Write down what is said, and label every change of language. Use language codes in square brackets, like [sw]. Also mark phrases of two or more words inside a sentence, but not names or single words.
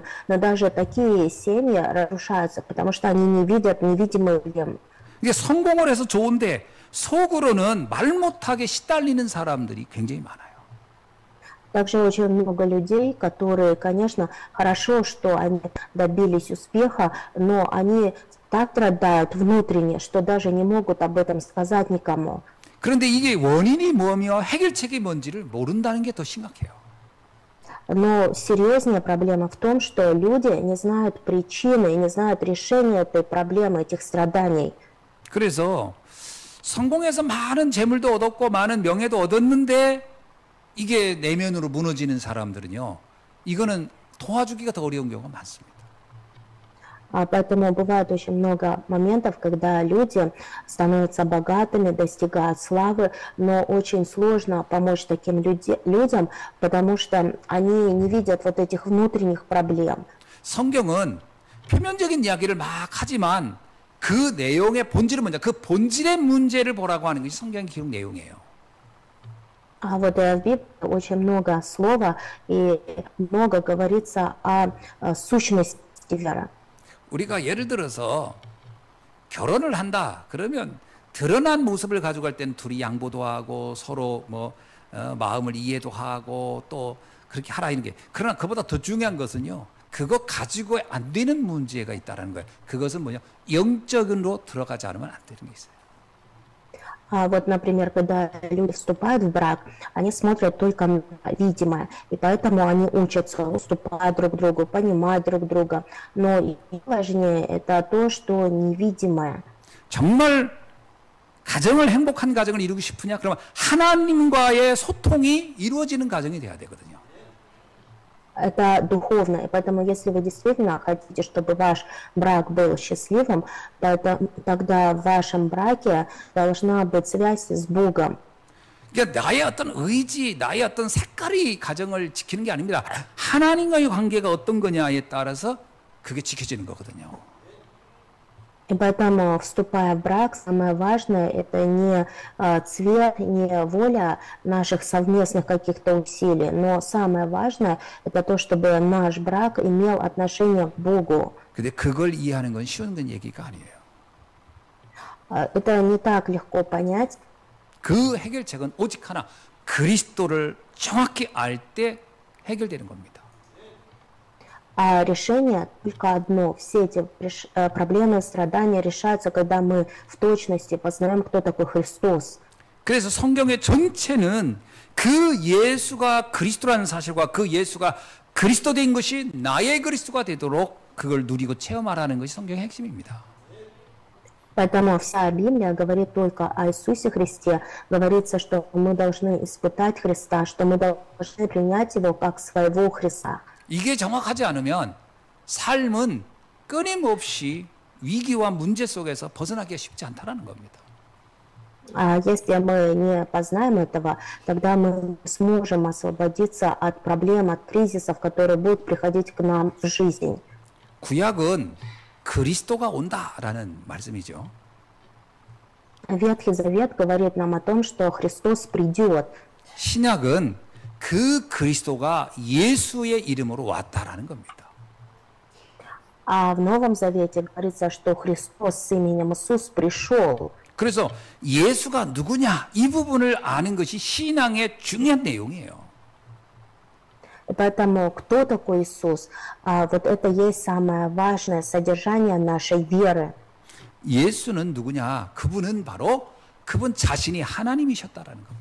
[ru] Но даже такие семьи разрушаются, потому что они не видят невидимые проблемы. [ko] 이게 성공을 해서 좋은데 속으로는 말 못하게 시달리는 사람들이 굉장히 많아요. [ru] Также очень много людей, которые, конечно, хорошо, что они добились успеха, но они так страдают внутренне, что даже не могут об этом сказать никому. [ko] 그런데 이게 원인이 뭐며 해결책이 뭔지를 모른다는 게 더 심각해요. [ru] Но серьезнее проблема в том, что люди не знают причины и не знают решения этой проблемы, этих страданий. [ko] 그래서 성공해서 많은 재물도 얻었고 많은 명예도 얻었는데 이게 내면으로 무너지는 사람들은요. 이거는 도와주기가 더 어려운 경우가 많습니다. [ru] Поэтому бывает очень много моментов, когда люди становятся богатыми, достигают славы, но очень сложно помочь таким людям, потому что они не видят вот этих внутренних проблем. [ko] 성경은 표면적인 이야기를 막 하지만 그 내용의 본질은 뭐냐? 그 본질의 문제를 보라고 하는 것이 성경 기록 내용이에요. [ru] А вот в Библии очень много слова и много говорится о сущности веры. [ko] 우리가 예를 들어서 결혼을 한다 그러면 드러난 모습을 가져갈 때는 둘이 양보도 하고 서로 뭐 마음을 이해도 하고 또 그렇게 하라 이런 게 그러나 그보다 더 중요한 것은요 그거 가지고 안 되는 문제가 있다라는 거예요. 그것은 뭐냐 영적으로 들어가지 않으면 안 되는 게 있어요. [ru] Вот, например, когда люди вступают в брак, они смотрят только на видимое, и поэтому они учатся, уступать друг другу, понимать друг друга. Но и важнее это то, что невидимое. [ko] 정말 가정을 행복한 가정을 이루고 싶으냐? 그러면 하나님과의 소통이 이루어지는 가정이 돼야 되거든요. [ru] Это духовно, и поэтому если вы действительно хотите, чтобы ваш брак был счастливым, тогда в вашем браке должна быть связь с Богом. [ko] 그러니까 나의 어떤 의지, 나의 어떤 색깔이 가정을 지키는 게 아닙니다. 하나님과의 관계가 어떤 거냐에 따라서 그게 지켜지는 거거든요. [ru] И поэтому, вступая в брак, самое важное – это не цвет, не воля наших совместных каких-то усилий, но самое важное – это то, чтобы наш брак имел отношение к Богу. [ko] 근데 그걸 이해하는 건 쉬운 건 얘기가 아니에요. [ru] Это не так легко понять. [ko] 그 해결책은 오직 하나, 그리스도를 정확히 알 때 해결되는 겁니다. [ru] А решение только одно. Все эти проблемы, страдания решаются, когда мы в точности познаем, кто такой Христос. [ko] 그래서 성경의 전체는 그 예수가 그리스도라는 사실과 그 예수가 그리스도 된 것이 나의 그리스도가 되도록 그걸 누리고 체험하라는 것이 성경의 핵심입니다. [ru] Поэтому вся Библия говорит только о Иисусе Христе. Говорится, что мы должны испытать Христа, что мы должны принять Его как своего Христа. [ko] 이게 정확하지 않으면 삶은 끊임없이 위기와 문제 속에서 벗어나기가 쉽지 않다는 겁니다. [ru] А если мы не познаем этого, тогда мы сможем освободиться от проблем, от кризисов, которые будут приходить к нам в жизнь. [ko] 구약은 그리스도가 온다라는 말씀이죠. [ru] Ветхий Завет говорит нам о том, что Христос придет. [ko] 신약은 그 그리스도가 예수의 이름으로 왔다라는 겁니다. [ru] А в Новом Завете говорится, что Христос с именем Иисус пришел. [ko] 그래서 예수가 누구냐 이 부분을 아는 것이 신앙의 중요한 내용이에요. [ru] И поэтому кто такой Иисус? Вот это есть самое важное содержание нашей веры. [ko] 예수는 누구냐? 그분은 바로 그분 자신이 하나님이셨다라는 겁니다.